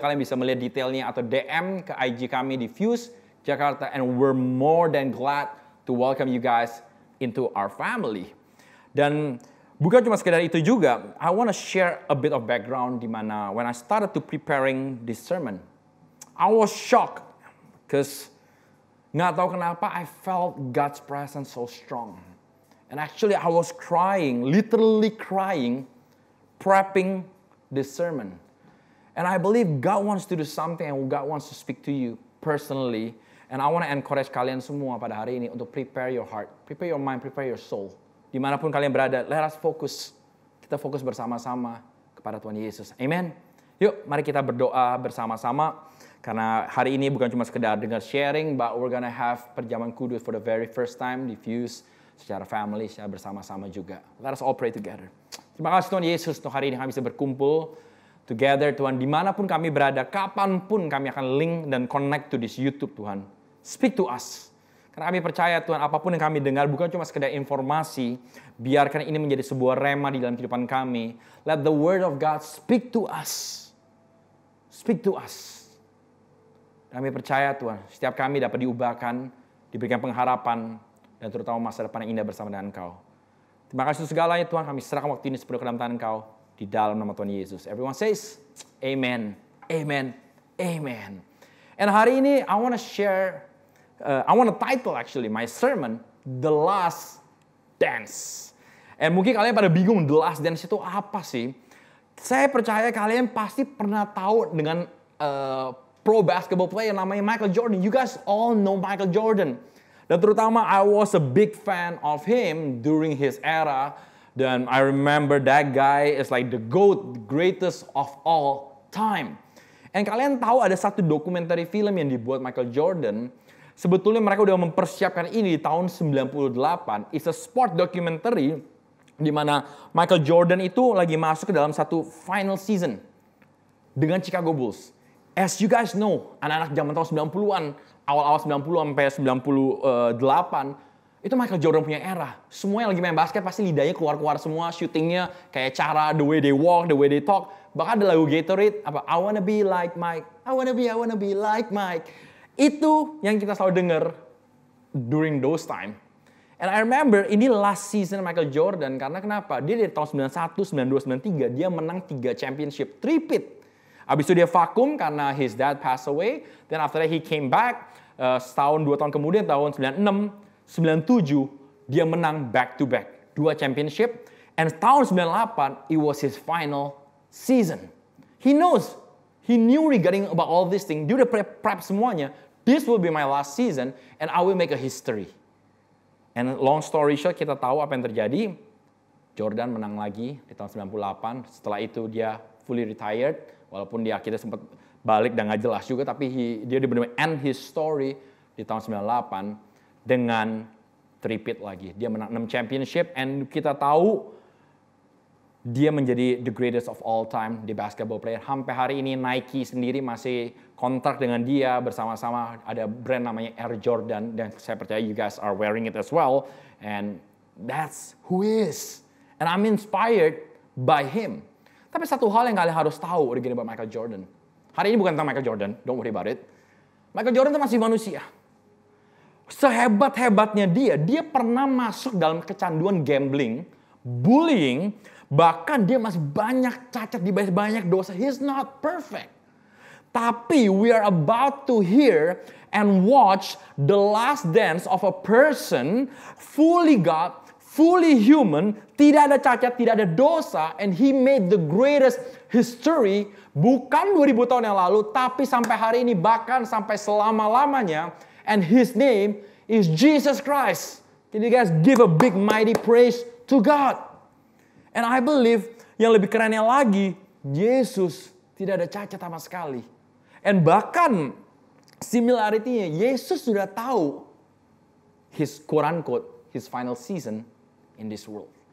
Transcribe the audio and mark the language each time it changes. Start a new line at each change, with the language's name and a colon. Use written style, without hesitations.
Indonesian: Kalian bisa melihat detailnya atau DM ke IG kami di Fuse Jakarta.
English: And we're more than glad to welcome you guys into our family.
Indonesian: Dan bukan cuma sekedar itu juga,
English: I want to share a bit of background
Indonesian: di mana
English: when I started to preparing this sermon, I was shocked because
Indonesian: nggak tahu kenapa
English: I felt God's presence so strong. And actually I was crying, literally crying, prepping this sermon. And I believe God wants to do something and God wants to speak to you personally. And I want to encourage
Indonesian: kalian semua pada hari ini untuk
English: prepare your heart, prepare your mind, prepare your soul.
Indonesian: Dimanapun kalian berada,
English: let us focus.
Indonesian: Kita fokus bersama-sama kepada Tuhan Yesus. Amen. Yuk, mari kita berdoa bersama-sama. Karena hari ini bukan cuma sekedar dengar sharing,
English: but we're gonna have
Indonesian: perjamuan kudus
English: for the very first time
Indonesian: di Fuse secara family, secara bersama-sama juga.
English: Let us all pray together.
Indonesian: Terima kasih Tuhan Yesus untuk hari ini kami bisa berkumpul
English: together
Indonesian: Tuhan. Dimanapun kami berada, kapanpun kami akan link dan
English: connect to this YouTube
Indonesian: Tuhan. Speak to us. Karena kami percaya Tuhan apapun yang kami dengar bukan cuma sekedar informasi. Biarkan ini menjadi sebuah rema di dalam kehidupan kami.
English: Let the word of God speak to us. Speak to us.
Indonesian: Kami percaya Tuhan, setiap kami dapat diubahkan, diberikan pengharapan, dan terutama masa depan yang indah bersama dengan Engkau. Terima kasih segalanya Tuhan, kami serahkan waktu ini sepenuh ke dalam tangan Engkau. di dalam nama Tuhan Yesus.
English: Everyone says, Amen, Amen, Amen. And
Indonesian: hari ini
English: I want to share, I want to title actually my sermon, The Last Dance.
Indonesian: And mungkin kalian pada bingung The Last Dance itu apa sih? Saya percaya kalian pasti pernah tahu dengan pro basketball player namanya Michael Jordan.
English: You guys all know Michael Jordan.
Indonesian: Dan terutama
English: I was a big fan of him during his era.
Indonesian: Dan
English: I remember that guy is like the GOAT, the greatest of all time.
Indonesian: And kalian tahu ada satu dokumenter film yang dibuat Michael Jordan. Sebetulnya mereka udah mempersiapkan ini di tahun 98.
English: It's a sport documentary
Indonesian: di mana Michael Jordan itu lagi masuk ke dalam satu final season dengan Chicago Bulls.
English: As you guys know,
Indonesian: anak-anak zaman tahun 90-an, awal-awal 90 sampai 98, itu Michael Jordan punya era. Semua yang lagi main basket pasti lidahnya keluar-keluar semua, shootingnya kayak cara
English: the way they walk, the way they talk.
Indonesian: Bahkan ada lagu Gatorade, apa
English: I wanna be like Mike,
Indonesian: I wanna be like Mike. Itu yang kita selalu dengar
English: during those time. And I remember ini last season Michael Jordan,
Indonesian: karena kenapa? Dia dari tahun 91, 92, 93, dia menang 3 championship, three-peat. Habis itu dia vakum karena
English: his dad passed away. Then after that he came back.
Indonesian: Setahun, 2 tahun kemudian, tahun 96, 97, dia menang back-to-back. 2 championship.
English: And tahun 98, it was his final season. He knows. He knew regarding about all this thing.
Indonesian: Dia udah prep semuanya.
English: This will be my last season and I will make a history. And long story short,
Indonesian: kita tahu apa yang terjadi. Jordan menang lagi di tahun 98. Setelah itu dia fully retired. Walaupun dia akhirnya sempat balik dan nggak jelas juga, tapi dia benar-benar
English: end his story
Indonesian: di tahun 98 dengan three-peat lagi. Dia menang 6 championship, and kita tahu dia menjadi
English: the greatest of all time
Indonesian: di basketball player. Sampai hari ini Nike sendiri masih kontrak dengan dia bersama-sama. Ada brand namanya Air Jordan, dan saya percaya
English: you guys are wearing it as well. And that's who he is. And I'm inspired by him.
Indonesian: Tapi satu hal yang kalian harus tahu
English: regarding about
Indonesian: Michael Jordan. Hari ini bukan tentang Michael Jordan,
English: don't worry about it.
Indonesian: Michael Jordan itu masih manusia. Sehebat-hebatnya dia pernah masuk dalam kecanduan gambling, bullying, bahkan dia masih banyak cacat, di banyak dosa.
English: He's not perfect.
Indonesian: Tapi
English: we are about to hear and watch the last dance of a person fully God, fully human,
Indonesian: tidak ada cacat, tidak ada dosa,
English: and he made the greatest history,
Indonesian: bukan 2000 tahun yang lalu, tapi sampai hari ini, bahkan sampai selama-lamanya,
English: and his name is Jesus Christ. Can you guys give a big mighty praise to God? And I believe,
Indonesian: yang lebih kerennya lagi, Yesus tidak ada cacat sama sekali. And bahkan, similarity-nya, Yesus sudah tahu
English: his quote-unquote, his final season in this world.